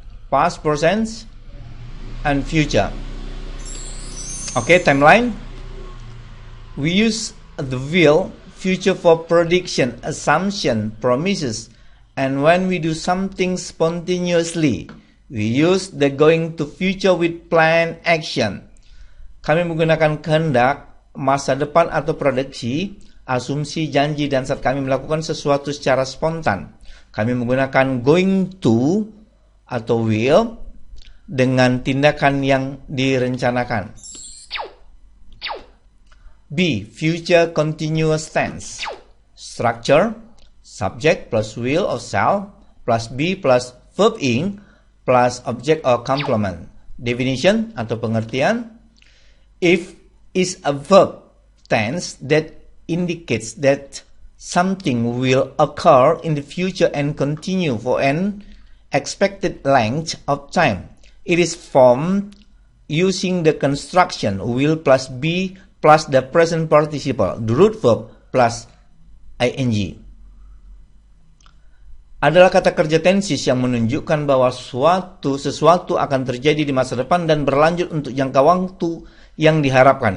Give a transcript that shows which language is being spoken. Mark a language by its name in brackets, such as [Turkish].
[English] Past, present, and future. Okay, timeline. We use the will, future for prediction, assumption, promises. And when we do something spontaneously, we use the going to future with plan action. [Indonesian] Kami menggunakan kehendak, masa depan atau prediksi, asumsi, janji, dan saat kami melakukan sesuatu secara spontan. Kami menggunakan going to atau will dengan tindakan yang direncanakan. [English] B. Future continuous tense. Structure: subject plus will or shall plus be plus verb ing plus object or complement. Definition [Indonesian] atau pengertian: [English] if is a verb tense that indicates that something will occur in the future and continue for an expected length of time. It is formed using the construction will plus be plus the present participle, the root verb plus ing. [Indonesian] Adalah kata kerja tenses yang menunjukkan bahwa sesuatu akan terjadi di masa depan dan berlanjut untuk jangka waktu yang diharapkan.